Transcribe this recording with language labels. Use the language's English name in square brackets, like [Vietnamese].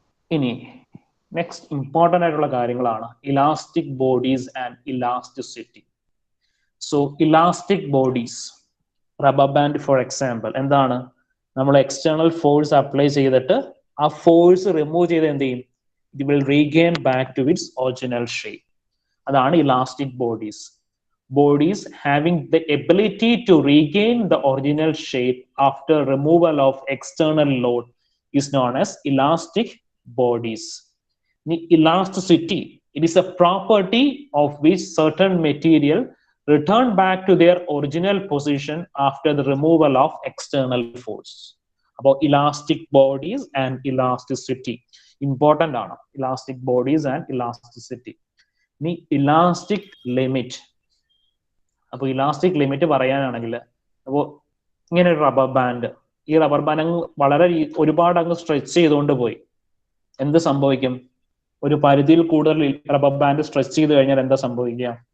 [Malayalam] ഇനി next important ആയിട്ടുള്ള കാര്യങ്ങളാണ് elastic bodies and elasticity. So elastic bodies, rubber band for example, എന്താണ്? നമ്മൾ എക്സ്റ്റേണൽ ഫോഴ്സ് അപ്ലൈ ചെയ്തിട്ട് ആ ഫോഴ്സ് റിമൂവ് ചെയ്ത് എന്ത് ചെയ്യും? [English] It will regain back to its original shape. [Malayalam] അതാണ് elastic bodies. [English] Bodies having the ability to regain the original shape after removal of external load is known as elastic bodies. The elasticity, it is a property of which certain material return back to their original position after the removal of external force. About elastic bodies and elasticity, important ആണ് elastic bodies and elasticity. [Malayalam] The elastic limit, അപ്പോൾ elastic limit പറയാനാണെങ്കിൽ, അപ്പോൾ ഇങ്ങനെ ഒരു rubber band, ഈ rubber band അങ്ങ് വളരെ ഒരുപാട് അങ്ങ് സ്ട്രെച്ച് ചെയ്തുകൊണ്ട് പോയി, എന്ത് സംഭവിക്കും? ഒരു പരിധിയിൽ കൂടുതൽ റബ്ബർ ബാൻഡ് സ്ട്രെച്ച് ചെയ്ത് കഴിഞ്ഞാൽ എന്താ സംഭവിക്കുക?